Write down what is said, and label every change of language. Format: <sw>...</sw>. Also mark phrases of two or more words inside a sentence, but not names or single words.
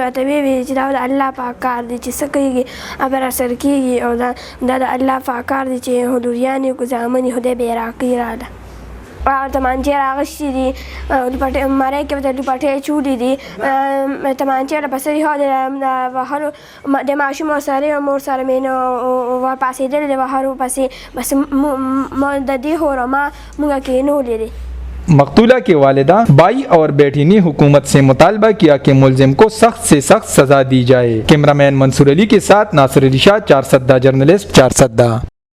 <ps>ورته ویې چې دا د الله پاک کار دی چې څه کېږي هغه راسره کېږي او دا د الله پاک کار دی چې حضوریان یې کړو زامن یې خدای به یې راکړي راله تمانچې راغشتي دي مرۍ کې ورته لوپټې چولي دي تمانچې له په سرې د وهلو د ماشوم سره او مور سره مې نو ورپاسېدلې د وهلو پسې بس د دې هورما موږ کېنولې دي</ps> <ur>مقتولہ کی والدہ بائی اور بیٹی نے حکومت سے مطالبہ کیا کہ ملزم کو سخت سے سخت سزا دی جائے۔ کیمرہ مین منصور علی کے ساتھ ناصر، چارسدہ جرنلسٹ، چارسدہ۔</ur>